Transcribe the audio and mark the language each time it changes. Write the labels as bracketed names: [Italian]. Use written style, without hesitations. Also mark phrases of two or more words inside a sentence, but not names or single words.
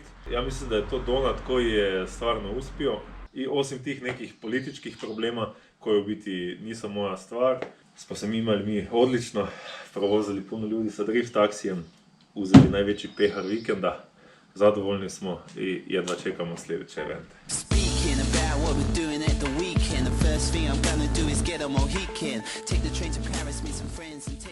[Croatian] Ja mislim da je to donut koji je stvarno uspio i osim tih nekih političkih problema koje u biti nisu moja stvar, smo se mi odlično provozili puno ljudi sa drift taksijem, uzeli najveći pehar vikenda, zadovoljni smo i jedva čekamo sljedeće evente. [English] Speaking about what we're doing at the weekend, the first thing I'm gonna do is get a Mohican, take the train to Paris, meet some friends.